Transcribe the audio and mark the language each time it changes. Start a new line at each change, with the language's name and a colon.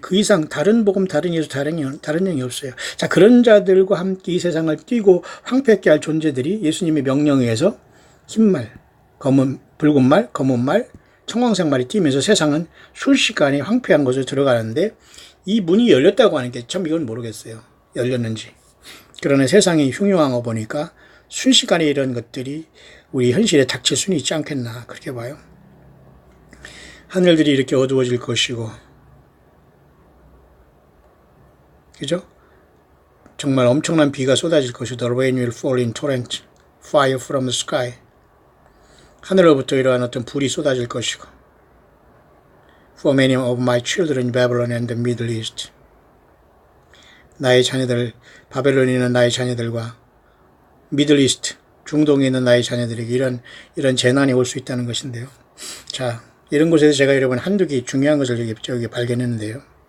Korean: 그 이상 다른 복음, 다른 예수, 다른 영이 없어요. 자, 그런 자들과 함께 이 세상을 뛰고 황폐하게 할 존재들이 예수님의 명령에 의해서 흰 말, 붉은 말, 검은 말, 청황색 말이 뛰면서 세상은 순식간에 황폐한 곳에 들어가는데 이 문이 열렸다고 하는 게 참 이건 모르겠어요. 열렸는지. 그러나 세상이 흉흉한 거 보니까 순식간에 이런 것들이 우리 현실에 닥칠 수는 있지 않겠나 그렇게 봐요. 하늘들이 이렇게 어두워질 것이고 그죠? 정말 엄청난 비가 쏟아질 것이고
English: The rain will fall in torrent, fire from the sky.
Korean: 하늘로부터 이러한 어떤 불이 쏟아질 것이고
English: For many of my children in Babylon and the Middle East.
Korean: 나의 자녀들, 바벨론에 있는 나의 자녀들과 미들 이스트, 중동에 있는 나의 자녀들에게 이런 재난이 올 수 있다는 것인데요. 자, 이런 곳에서 제가 여러분 한두 개 중요한 것을 여기 발견했는데요.